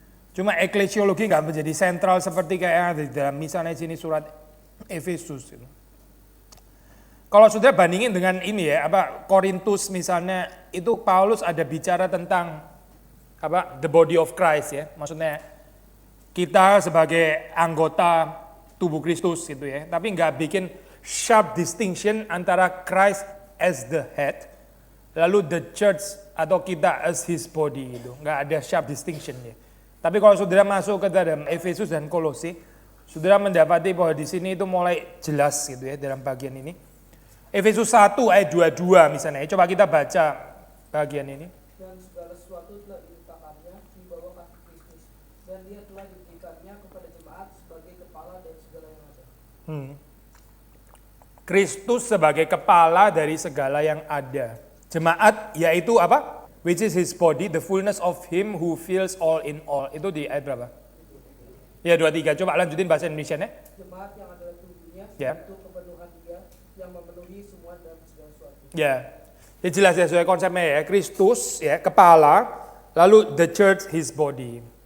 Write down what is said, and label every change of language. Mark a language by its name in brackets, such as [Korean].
[Indonesian] Cuma eklesiologi nggak menjadi sentral seperti kayak yang ada di dalam misalnya sini surat Efesus. Gitu. Kalau sudah bandingin dengan ini ya, Korintus misalnya itu Paulus ada bicara tentang [English] the body of Christ [Indonesian] ya. Maksudnya kita sebagai anggota tubuh Kristus gitu ya. Tapi nggak bikin [English] sharp distinction [Indonesian] antara [English] Christ as the head, [Indonesian] lalu [English] the church [Indonesian] atau kita [English] as his body [Indonesian] gitu. Nggak ada [English] sharp distinction [Indonesian] ya. Tapi kalau saudara masuk ke dalam Efesus dan Kolose, saudara mendapati bahwa di sini itu mulai jelas gitu ya dalam bagian ini. Efesus 1 ayat 22 misalnya. Coba kita baca bagian ini. Dan segala sesuatu telah diletakkannya di bawah kaki Kristus, dan dia telah diberikannya kepada jemaat sebagai kepala dari segala yang ada. Kristus sebagai kepala dari segala yang ada. Jemaat yaitu apa? [English] Which is his body, the fullness of him who fills all in all. [Indonesian] Itu di ayat berapa? Ya 23. Coba lanjutin bahasa Indonesianya. Jemaat yang adalah tubuhnya, Ya. itu kepenuhan dia yang memenuhi semua dan segala sesuatu. Ya. Ya jelas ya sesuai konsepnya ya. Kristus ya kepala, lalu [English] the church his body.